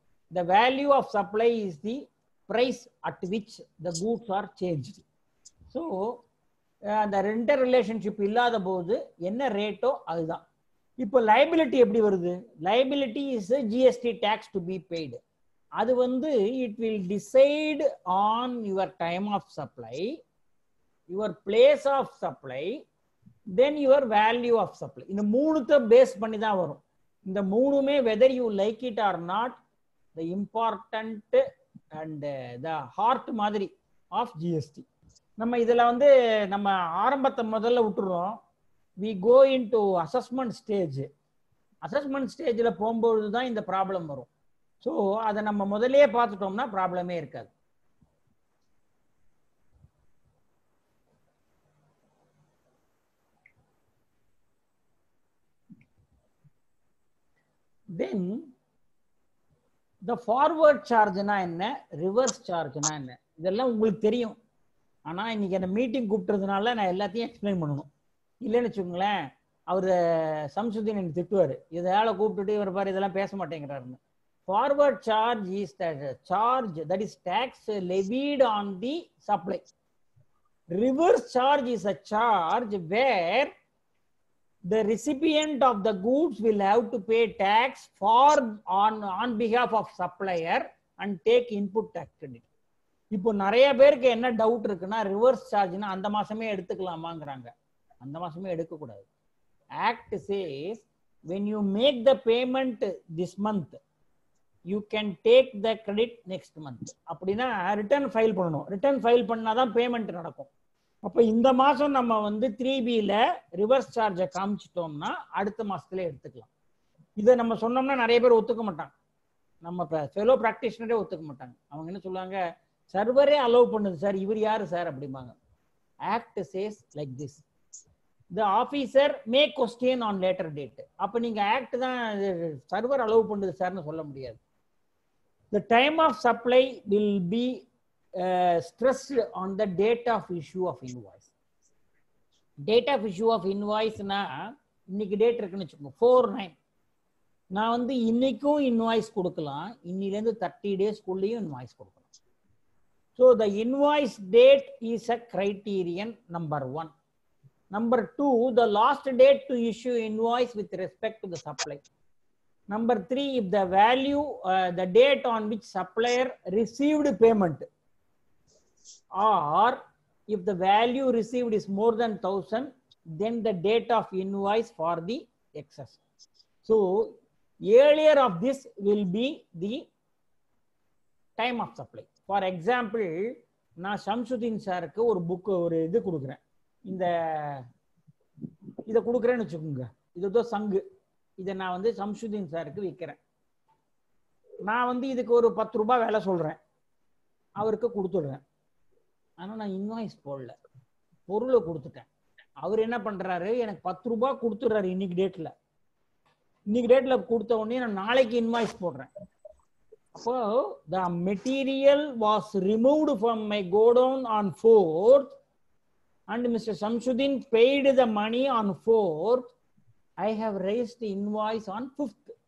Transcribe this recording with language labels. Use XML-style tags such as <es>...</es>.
<en>The value of supply is the price at which the goods are changed. So the renter relationship</en> <ta>இல்லாத போது என்ன ரேட்டோ அதுதான்.</ta> <en>இப்போ liability</en> <ta>எப்படி வருது?</ta> <en>Liability is a GST tax to be paid.</en> <ta>அது வந்து</ta> <en>It will decide on your time of supply, your place of supply, then your value of supply.</en> <ta>இந்த மூணுத்தை பேஸ் பண்ணி தான் வரும். இந்த மூணுமே</ta> <en>Whether you like it or not the important and the hard மாதிரி of GST.</en> <ta>நம்ம இதுல வந்து நம்ம ஆரம்பத்தை முதல்ல விட்டுறோம்.</ta> <en>We go into assessment stage.</en> <ta>Assessment ஸ்டேஜில் போகும்போது தான் இந்த ப்ராப்ளம் வரும். ஸோ அதை நம்ம முதல்லயே பார்த்துட்டோம்னா ப்ராப்ளமே இருக்காது. தென் த ஃபார்வர்ட் சார்ஜ்னா என்ன, ரிவர்ஸ் சார்ஜ்னா என்ன, இதெல்லாம் உங்களுக்கு தெரியும். ஆனால் இன்னைக்கு என்ன மீட்டிங் கூப்பிட்டதுனால நான் எல்லாத்தையும் எக்ஸ்பிளைன் பண்ணணும். இல்லைன்னு வச்சுக்கோங்களேன், அவர் சம்சுதீன் எனக்கு திட்டுவார், இதால கூப்பிட்டுட்டு இவர் பாரு இதெல்லாம் பேச மாட்டேங்கிறாருன்னு.</ta> <en>Forward charge is the charge that is tax levied on the supply. Reverse charge is a charge where the recipient of the goods will have to pay tax on behalf of supplier and take input tax credit.</en> <ta>இப்போ நிறைய பேருக்கு என்ன doubt இருக்குன்னா, reverse சார்ஜ்னா அந்த மாசமே எடுத்துக்கலாமாங்கிறாங்க. அந்த மாசமே எடுக்கக்கூடாது.</ta> <en>Act says when you make the payment this month, you can take the credit next month.</en> <ta>அப்படின்னா ரிட்டர்ன் ஃபைல் பண்ணணும். ரிட்டர்ன் ஃபைல் பண்ணாதான் பேமெண்ட் நடக்கும். அப்போ இந்த மாசம் நம்ம வந்து 3Bல ரிவர்ஸ் சார்ஜை காமிச்சிட்டோம்னா அடுத்த மாசத்துல எடுத்துக்கலாம். இதை நம்ம சொன்னோம்னா நிறைய பேர் ஒத்துக்க மாட்டாங்க. நம்ம ஃபெலோ ப்ராக்டிஷனரே ஒத்துக்க மாட்டாங்க. அவங்க என்ன சொல்லுவாங்க, சர்வரே அலோவ் பண்ணுது சார், இவர் யாரு சார் அப்படிம்பாங்க.</ta> <en>Act says like this. The officer may question on later date.</en> <ta>அப்ப நீங்க ஆக்ட் தான் சர்வர் அலோவ் பண்ணுது சார்னு சொல்ல முடியாது.</ta> <en>The time of supply will be stressed on the date of issue of invoice. Date of issue of invoice</en> <ta>na இன்னைக்கு date இருக்குன்னு வச்சுக்கோங்க 4/9. நான் வந்து இன்னைக்கும் இன்வாய்ஸ் கொடுக்கலாம், இன்னிலேருந்து 30 days-குள்ளேயும் இன்வாய்ஸ் கொடுக்கலாம்.</ta> <en>So the invoice date is a criterion number 1. Number 2, the last date to issue invoice with respect to the supply. Number 3, if the value, the date on which supplier received payment, or if the value received is more than 1,000, then the date of invoice for the excess. So earlier of this will be the time of supply.</en> <ta>For example, நான் ஷம்சுதீன் சாருக்கு ஒரு book ஒரு இது கொடுக்குறேன். இதை கொடுக்குறேன்னு வச்சுக்கோங்க, இதுதான் சங்கு. இதை நான் வந்து சம்சுதீன் சாருக்கு விற்கிறேன். நான் வந்து இதுக்கு ஒரு 10 ரூபாய் விலை சொல்றேன், அவருக்கு கொடுத்துடுறேன். ஆனா நான் இன்வாய்ஸ் போடல, பொருளை கொடுத்துட்டேன். அவர் என்ன பண்றாரு, எனக்கு 10 ரூபாய் கொடுத்துடுறாரு இன்னைக்கு டேட்ல. இன்னைக்கு டேட்ல கொடுத்த உடனே நான் நாளைக்கு இன்வாய்ஸ் போடுறேன்.</ta> <en>அப்போ the material was removed from my godown on 4th and Mr. Shamsuddin paid the money on 4th. I have raised the invoice on 5th.</en>